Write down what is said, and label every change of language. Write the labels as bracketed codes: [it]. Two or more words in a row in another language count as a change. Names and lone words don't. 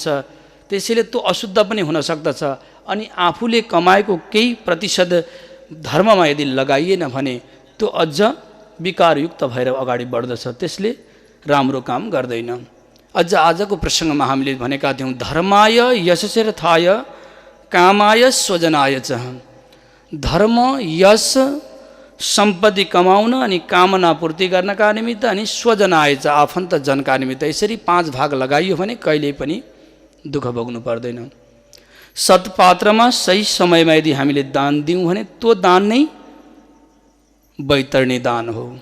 [ne] त्यसैले त्यो अशुद्ध पनि हुन सक्दछ। अनि आफूले कमाएको केही प्रतिशत धर्ममा यदि लगाइएन भने त्यो अझ विकारयुक्त भएर अगाडि बढ्दछ, त्यसले राम्रो काम गर्दैन। अझ आजको प्रसङ्गमा हामीले भनेका थियौँ, [sa] धर्माय यशस्यर्थाय कामाय स्वजनाय च। [ne] धर्म, यश, सम्पत्ति कमाउन अनि कामना पूर्ति गर्नका निमित्त, अनि [sa] स्वजनाय च [ne] आफन्त जनका निमित्त, यसरी 5 भाग लगाइयो भने कहिल्यै पनि दुःख भोग्नु पर्दैन। सत्पात्रमा सही समयमा यदि हामीले दान दियौँ भने त्यो दान नै वैतरणी दान हो।